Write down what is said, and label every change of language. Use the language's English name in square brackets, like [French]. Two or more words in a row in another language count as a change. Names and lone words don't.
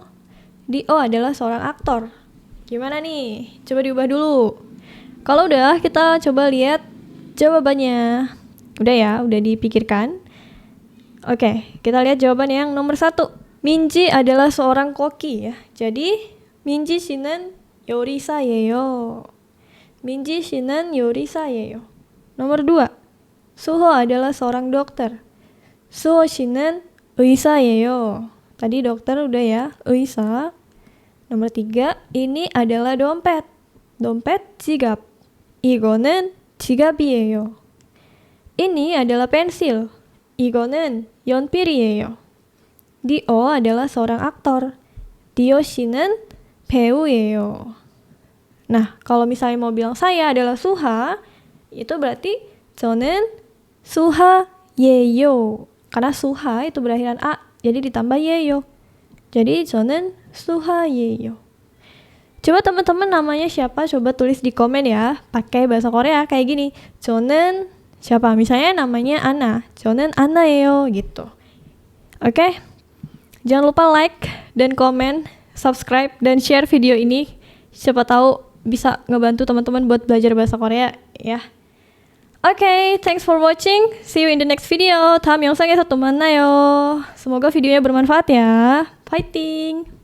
[Indonesian] Dio adalah seorang aktor. Gimana nih? Coba diubah dulu. Kalau udah, kita coba lihat jawabannya. Udah ya, udah dipikirkan. Oke, kita lihat jawaban yang nomor 1. Minji adalah seorang koki ya. Jadi, [Korean] Minji 씨는 요리사예요. Minji 씨는 요리사예요. [Indonesian] Nomor 2. Suho adalah seorang dokter. [Korean] Suho 씨는 의사예요. [Indonesian] Tadi dokter udah ya, 의사. Nomor 3, ini adalah dompet. [Korean] Dompet 지갑. 이거는 지갑이에요. [Indonesian] Ini adalah pensil. [Korean] 이거는 연필이에요. [Indonesian] Dio adalah seorang aktor. [Korean] Dio 씨는 배우예요. [Indonesian] Nah, kalau misalnya mau bilang saya adalah Suha, itu berarti [Korean] 저는 수하예요. [Indonesian] Karena Suha itu berakhiran A, jadi ditambah yeyo. [Korean] Jadi 저는 수하예요. [Indonesian] Coba teman-teman namanya siapa? Coba tulis di komen ya. Pakai bahasa Korea kayak gini. 저는 siapa? Misalnya namanya Ana. [Korean] 저는 Ana예요 gitu. [Indonesian] Oke? Jangan lupa like dan komen, subscribe dan share video ini. Siapa tahu bisa ngebantu teman-teman buat belajar bahasa Korea ya. Oke, [English] thanks for watching. See you in the next video. [Korean] 다음 영상에서 또 만나요. [Indonesian] Semoga videonya bermanfaat ya. Fighting!